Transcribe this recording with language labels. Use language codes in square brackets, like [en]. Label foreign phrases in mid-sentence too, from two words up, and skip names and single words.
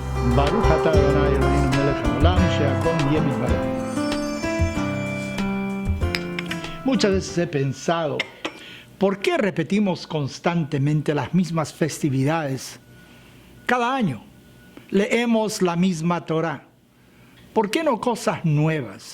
[he] ברוך אתה אדני אלהינו מלך העולם שהכל נהיה בדברו. [es] Muchas veces he pensado, ¿por qué repetimos constantemente las mismas festividades cada año? Leemos la misma Torá. ¿Por qué no cosas nuevas?